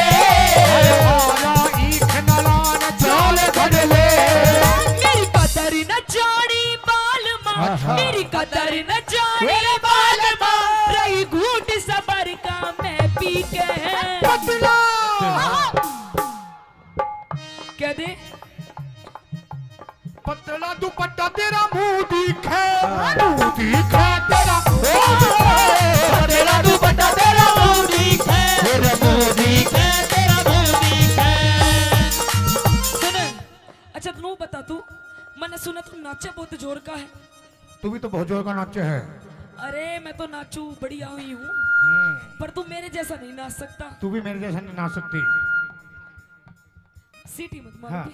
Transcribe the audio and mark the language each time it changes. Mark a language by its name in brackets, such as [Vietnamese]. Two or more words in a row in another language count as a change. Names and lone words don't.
[Haryanvi] और इख न लान जाल घड़ ले। मेरी कदर न जानी बाल माँ, मेरी कदर न जानी बाल माँ, रही घूट सबर का मैं पी के। पतला क्या दे? पतला दुपट्टा तेरा मुंह दिखे, मुंह दिखे तेरा, तेरा दुपट्टा तेरा मुंह दिखे, तेरा मुंह दिखे, तेरा मुंह दिखे। सुन, अच्छा तू बता, तू मैंने सुना तू नाचे बहुत जोर का है। तू भी तो बहुत जोर का नाचे है। अरे मैं तो नाचू बढ़िया हुई हूँ, पर तू मेरे जैसा नहीं नाच सकता। तू भी मेरे जैसा नहीं नाच सकती। सीटी मत मार हाँ।